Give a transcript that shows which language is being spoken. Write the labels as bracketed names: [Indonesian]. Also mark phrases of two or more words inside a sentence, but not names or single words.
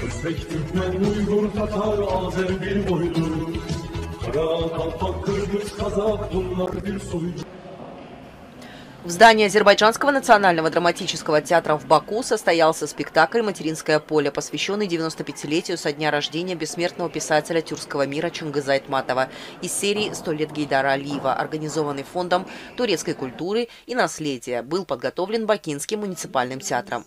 [Turkish] Özbek, Türkmen, Uygur, Tatar, Azer bir boydur. Kara, Kalpak, Kırgız, Kazak, bunlar bir soydur. [Russian] В здании Азербайджанского национального драматического театра в Баку состоялся спектакль «Материнское поле», посвященный 95-летию со дня рождения бессмертного писателя тюркского мира Чингиза Айтматова из серии «100 лет Гейдара Алиева», организованный Фондом турецкой культуры и наследия, был подготовлен Бакинским муниципальным театром.